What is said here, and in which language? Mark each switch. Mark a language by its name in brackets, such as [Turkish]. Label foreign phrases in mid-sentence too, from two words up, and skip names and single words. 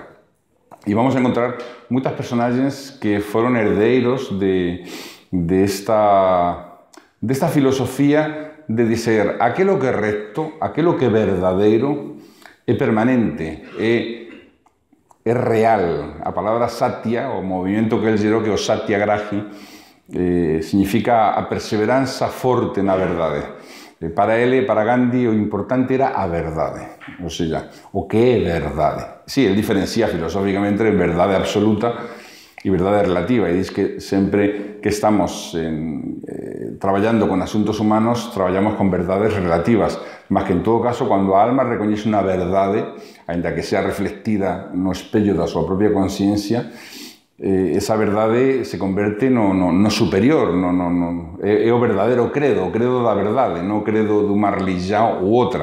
[Galician] E vamos a encontrar moitas personaxes que foron herdeiros desta filosofía de dizer aquelo que é recto, aquelo que é verdadeiro, é permanente, é real. A palabra satya, [Portuguese] o movimento que ele gerou, que é o satyagrahi, significa a perseveranza forte na verdade. Para ele, para Gandhi, o importante era a verdade, ou seja, o que é verdade. [Galician] Sí, ele diferencia filosóficamente en verdade absoluta e verdade relativa, e diz que sempre que estamos traballando con asuntos humanos, traballamos con verdades relativas, mas que en todo caso, cando a alma recoñece unha verdade, aínda que sea reflectida no espello da súa propia conciencia, esa verdade se converte no superior, é o verdadeiro credo, o credo da verdade, non o credo dunha religión ou outra.